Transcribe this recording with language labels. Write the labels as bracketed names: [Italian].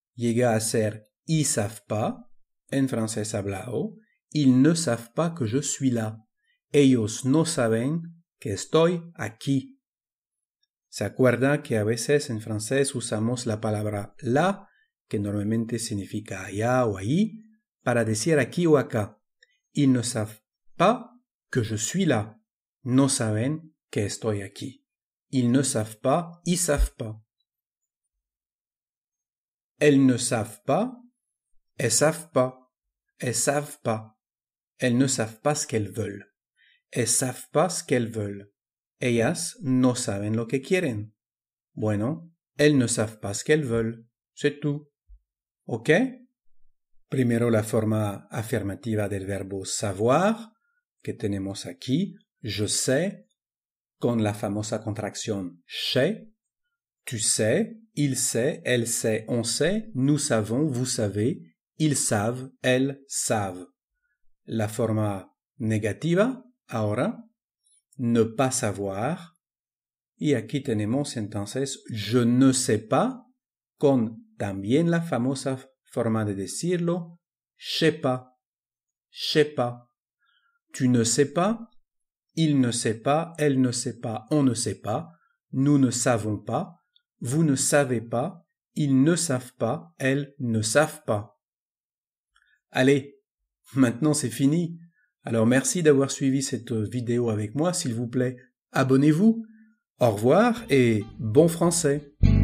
[Spanish] Llega a ser y [French] savent pas, [Spanish] en francés hablado. [French] Ils ne savent pas que je suis là. [Spanish] Ellos no saben que estoy aquí. ¿Se acuerda que a veces en francés usamos la palabra là, que normalmente significa allá o ahí, para decir aquí o acá? [French] Ils ne savent pas que je suis là. [Spanish] No saben que estoy aquí. [French] Ils ne savent pas, ils savent pas. Elles ne savent pas, elles savent pas. Elles savent pas. Elles ne savent pas ce qu'elles veulent. Elles savent pas ce qu'elles veulent. [Spanish] Ellas no saben lo que quieren. [French] Bueno, elles ne savent pas ce qu'elles veulent. C'est tout. ¿Ok? [Spanish] Primero la forma afirmativa del verbo savoir, que tenemos aquí, [French] je sais, [Spanish] con la famosa contracción sais. [French] Tu sais, il sait, elle sait, on sait, nous savons, vous savez, ils savent, elles savent. [Spanish] La forma negativa, ahora, [French] ne pas savoir. [Spanish] Y aquí tenemos entonces [French] je ne sais pas, [Spanish] con también la famosa forma de decirlo, [French] sais pas, sais pas. Tu ne sais pas, il ne sait pas, elle ne sait pas, on ne sait pas, nous ne savons pas, vous ne savez pas, ils ne savent pas, elles ne savent pas. Allez, maintenant c'est fini. Alors merci d'avoir suivi cette vidéo avec moi, s'il vous plaît, abonnez-vous. Au revoir et bon français.